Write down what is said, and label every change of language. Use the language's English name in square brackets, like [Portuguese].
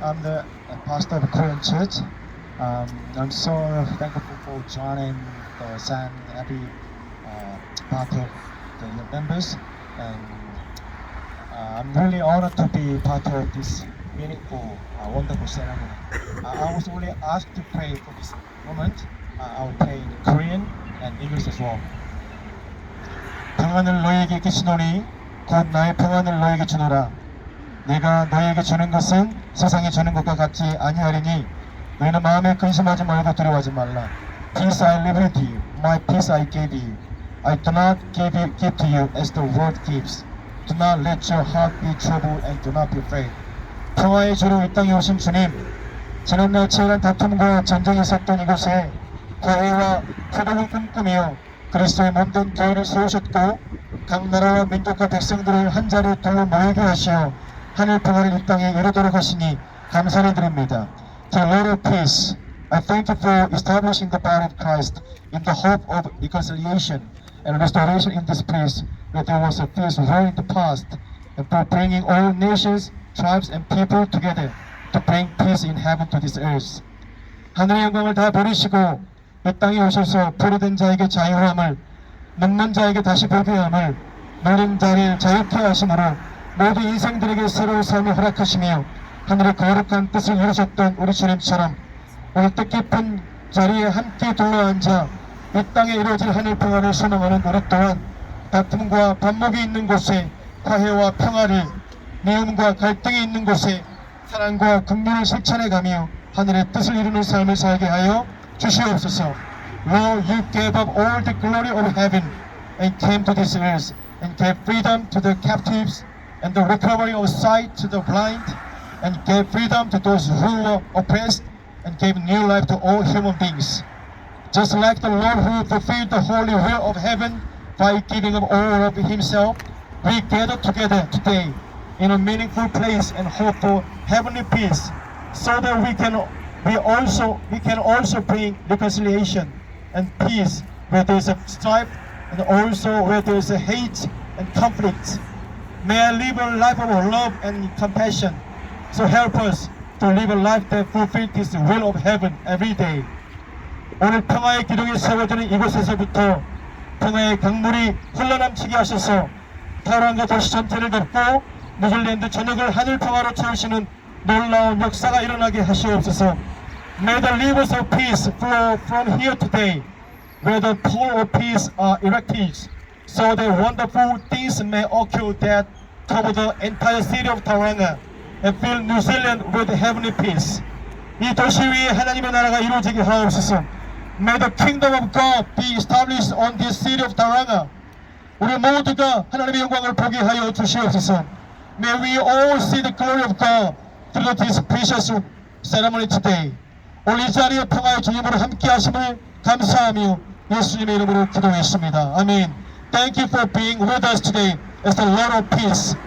[English] I'm the pastor of a Korean church. I'm so thankful for John and Sam, every part of the members. And I'm really honored to be part of this meaningful, wonderful ceremony. I was only asked to pray for this moment. I'll pray in Korean and English as well. [Korean] 평안을 너에게 끼치노니 곧 나의 평안을 너에게 주노라. 내가 너에게 주는 것은 세상에 주는 것과 같지 아니하리니 너희는 마음에 근심하지 말고 두려워하지 말라. [English] Peace I leave with you, my peace I give you. I do not give to you as the world gives. Do not let your heart be troubled and do not be afraid. [Korean] 평화의 주로 이 땅에 오신 주님, 지난날 치열한 다툼과 전쟁이 있었던 이곳에 화해와 회복을 꿈꾸며 그리스도의 몸된 교회를 세우셨고 각 나라와 민족과 백성들을 한 자리에 둘러 모이게 하시어 하늘 평화를 이 땅에 이루도록 하시니 감사를 드립니다. [English] To Lord of Peace, I thank you for establishing the body of Christ in the hope of reconciliation and restoration in this place where there was a fierce war in the past, and for bringing all nations, tribes, and people together to bring peace in heaven to this earth. [Korean] 하늘의 영광을 다 버리시고 이 땅에 오셔서 포로된 자에게 자유함을, 눕는 자에게 다시 보게 함을, 눌린 자를 자유케 하심으로 모두 인생들에게 새로운 삶을 허락하시며 하늘의 거룩한 뜻을 이루셨던 우리 주님처럼 오늘 뜻깊은 자리에 함께 둘러앉아 이 땅에 이루어질 하늘 평화를 소망하는 우리 또한 다툼과 반목이 있는 곳에 화해와 평화를, 미움과 갈등이 있는 곳에 사랑과 긍휼을 실천해가며 하늘의 뜻을 이루는 삶을 살게 하여 주시옵소서. [English] Lord, you gave up all the glory of heaven and came to this earth and gave freedom to the captives and the recovery of sight to the blind and gave freedom to those who were oppressed and gave new life to all human beings. Just like the Lord who fulfilled the holy will of heaven by giving up all of himself, we gather together today in a meaningful place and hope for heavenly peace, so that we can also bring reconciliation and peace where there is a strife and also where there is a hate and conflict. May I live a life of love and compassion. So help us to live a life that fulfills this will of heaven every day. [Korean] 오늘 평화의 기둥이 세워지는 이곳에서부터 평화의 강물이 흘러넘치게 하셔서 타락과 도시 전체를 덮고 뉴질랜드 전역을 하늘 평화로 채우시는 놀라운 역사가 일어나게 하시옵소서. [English] May the rivers of peace flow from here today, where the pole of peace are erected, so that wonderful things may occur that cover the entire city of Tauranga and fill New Zealand with heavenly peace. [Korean] 이 도시 위에 하나님의 나라가 이루어지게 하옵소서. [English] May the kingdom of God be established on this city of Tauranga. [Korean] 우리 모두가 하나님의 영광을 보게 하여 주시옵소서. [English] May we all see the glory of God through this precious ceremony today. [Korean] 오늘 이 자리에 평화의 주님으로 함께 하심을 감사하며 예수님의 이름으로 기도했습니다. 아멘. [English] Thank you for being with us today as the Lord of Peace.